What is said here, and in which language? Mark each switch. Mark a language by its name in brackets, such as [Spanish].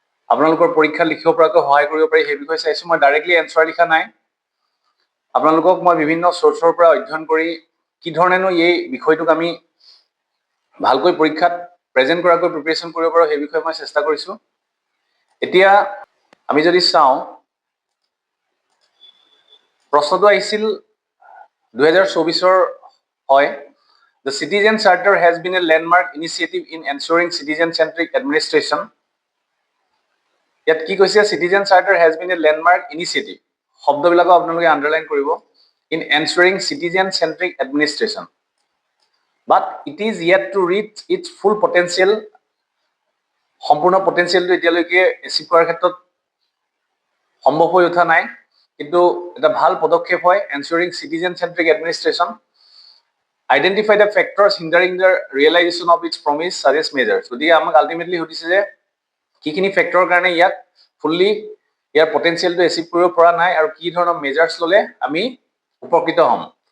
[Assamese] আপোনালোকৰ পৰীক্ষা লিখিব পৰাকৈ সহায় কৰিব পাৰি সেই বিষয়ে চাইছোঁ। মই ডাইৰেক্টলি এনচাৰ লিখা নাই, আপোনালোকক মই বিভিন্ন চ'ৰ্চৰ পৰা অধ্যয়ন কৰি কি ধৰণেনো এই বিষয়টোক আমি ভালকৈ পৰীক্ষাত প্ৰেজেণ্ট কৰাকৈ প্ৰিপেৰেশ্যন কৰিব পাৰোঁ সেই বিষয়ে মই চেষ্টা কৰিছোঁ। এতিয়া আমি যদি চাওঁ, প্ৰশ্নটো আহিছিল 2024 হয়, [English] The Citizen Charter has been a landmark initiative in ensuring citizen-centric administration. [Assamese] ইয়াত কি কৈছে, [English] Citizen Charter has been a landmark initiative, [Assamese] শব্দবিলাকো আপোনালোকে আণ্ডাৰলাইন কৰিব, [English] in ensuring citizen-centric administration. But it is yet to reach its full potential. [Assamese] সম্পূৰ্ণ পটেনচিয়েলটো এতিয়ালৈকে achieve কৰাৰ ক্ষেত্ৰত সম্ভৱ হৈ উঠা নাই, কিন্তু এটা ভাল পদক্ষেপ হয় এনচিউৰিং citizen চেন্ট্ৰিক administration. [English] Identify the factors hindering the realization of its promise suggest measures. [Assamese] গতিকে আমাক আল্টিমেটলি সুধিছে যে কিখিনি ফেক্টৰৰ কাৰণে ইয়াক ফুল্লি ইয়াৰ পটেনচিয়েলটো এচিভ কৰিব পৰা নাই আৰু কি ধৰণৰ মেজাৰ্ছ ল'লে আমি উপকৃত হ'ম।